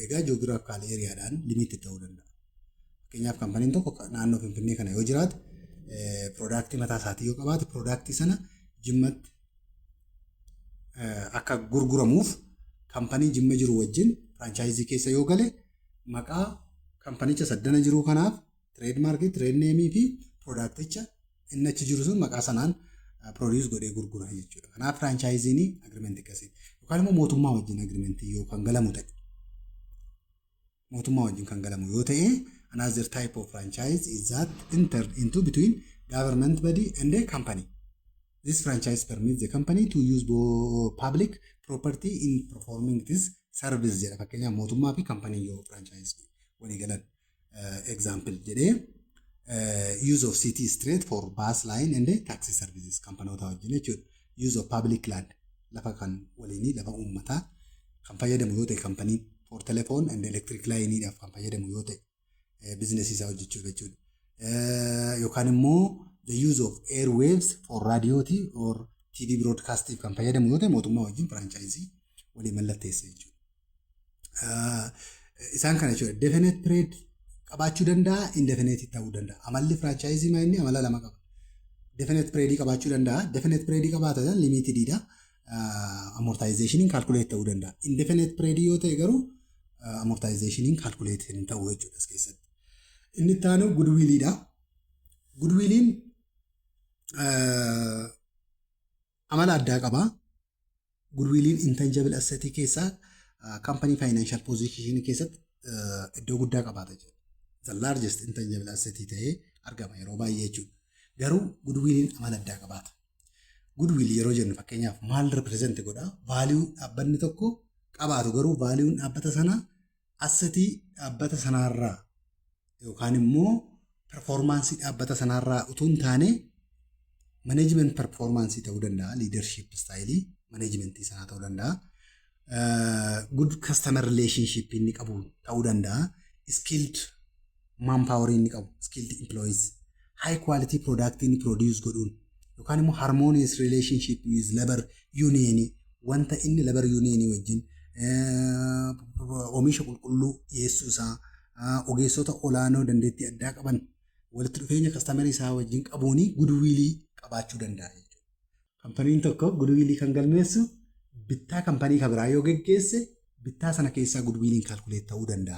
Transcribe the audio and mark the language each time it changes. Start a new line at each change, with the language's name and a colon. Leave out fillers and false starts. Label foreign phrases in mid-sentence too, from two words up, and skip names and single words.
Oromo: Egaa
English: geographical areaadhaan limited
Oromo: ta'uu danda'a. Fakkeenyaaf kampaniin tokko naannoo Finfinnee kana yoo jiraate product mataa isaatii yoo qabaate product sana Jimmatti akka gurguramuuf kaampanii Jimma jiru wajjin firaanchaayizii keessa yoo gale maqaa kaampanicha saddana jiru kanaaf tireedmaarkii, tireedneemii fi piroodaakticha inni achi jiru sun maqaa sanaan produce godhee gurgura jechuudha. Kanaaf firaanchaayiziin agrimentii akkasii yookaan immoo mootummaa wajjin agrimentii yoo kan galamu ta'e mootummaa wajjin kan galamu yoo ta'e
English: another type of franchise is that entered into between government body and a company. This franchise permits the company to use public property in performing this service jedha.
Oromo: Fakkeenyaaf mootummaa fi kaampanii yoo franchise walii galan example jedhee
English: use of city street for bus line and taxi services
Oromo: kaampanoota wajjin jechuudha.
English: Use of public land
Oromo: lafa kan waliinii lafa uummataa kan fayyadamu yoo ta'e kaampaniin
English: for telephone and electric line
Oromo: dhaaf kan fayyadamu yoo ta'e business isaa hojjechuuf jechuudha. Yookaan immoo
English: the use of airwaves for radio or TV broadcasting
Oromo: kan fayyadamu yoo ta'e mootummaa wajjin franchise walii mallatteessa jechuudha. Isaan kana jechuudha.
English: Definite period
Oromo: qabaachuu danda'a, indefinite ta'uu danda'a. Amalli franchise maa inni amala lama qaba.
English: Definite period
Oromo: qabaachuu danda'a.
English: Definite period
Oromo: qabaatan limited dha.
English: Amortization calculate
Oromo: ta'uu danda'a.
English: Indefinite period
Oromo: yoo ta'e garuu
English: amortization calculate
Oromo: hin ta'u jechuudha as keessatti. Inni itti aanu goodwill dha. Goodwilliin amala addaa qaba. Goodwilliin
English: intangible asset
Oromo: keessaa
English: company financial position
Oromo: keessatti iddoo guddaa qabaata jechuudha.
English: The largest intangible asset
Oromo: ta'ee argama yeroo baay'ee jechuudha. Garuu goodwilliin amala addaa qabaata. Goodwill yeroo jennu fakkeenyaaf maal represent godha? Value dhaabbanni tokko qabaatu garuu value dhaabbata sanaa assetii dhaabbata sanaarraa yookaan immoo performance dhaabbata sanaarraa utuu hin taane
English: management performance
Oromo: ta'uu danda'a,
English: leadership style management
Oromo: sanaa ta'uu danda'a.
English: Good customer relationship
Oromo: inni qabu ta'uu danda'a.
English: Skilled manpower
Oromo: inni qabu,
English: skilled employees, high quality product
Oromo: inni produce godhuun yookaan immoo
English: harmonious relationship with labor union
Oromo: wanta inni
English: labor union
Oromo: wajjin oomisha qulqulluu dhiyeessuu isaa ogeessota olaanoo dandeettii addaa qaban walitti dhufeenya customer isaa wajjin qabuuni goodwill qabaachuu danda'a jechuudha. Kaampaniin tokko goodwill kan galmeessu bittaa kaampanii kan biraa yoo geggeesse bittaa sana keessaa
English: goodwill calculate
Oromo: ta'uu danda'a.